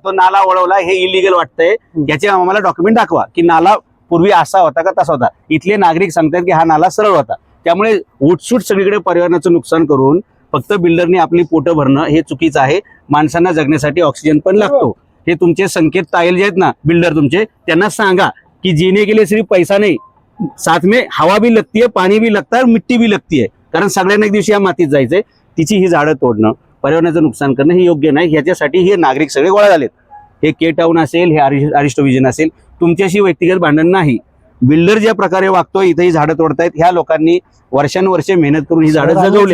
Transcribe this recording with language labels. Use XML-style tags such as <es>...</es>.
<mr>तो नाला वळवला, हे इलिगल वाटतंय. याचे आम्हाला डॉक्युमेंट दाखवा की नाला पूर्वी असा होता का तसा होता. इथले नागरिक सांगतात की हा नाला सरळ होता. त्यामुळे उठसूट सगळीकडे पर्यावरणाचं नुकसान करून फक्त बिल्डरने आपली पोटं भरणं हे चुकीचं आहे. माणसांना जगण्यासाठी ऑक्सिजन पण लागतो. हे तुमचे संकेत तायल जे आहेत ना बिल्डर तुमचे, त्यांना सांगा की</mr> <hi>जीने के लिए सिर्फ पैसा नहीं, साथ में हवा भी लगती है,</hi> <mr>पाणी भी लगता है, मिट्टी भी लगती है. कारण सगळ्यांना एक दिवशी या मातीत जायचंय. तिची ही झाडं तोडणं, पर्यावरणाचं नुकसान करणं हे योग्य नाही. ह्याच्यासाठी हे नागरिक सगळे गोळा झालेत. हे के टाऊन असेल, हे अरिस्टो विजन असेल, तुमच्याशी व्यक्तिगत भांडण नाही. बिल्डर ज्या प्रकारे वागतोय इथे ही झाडं तोडतायत. ह्या लोकांनी वर्षानुवर्षे मेहनत करून ही झाडं जगवली.</mr>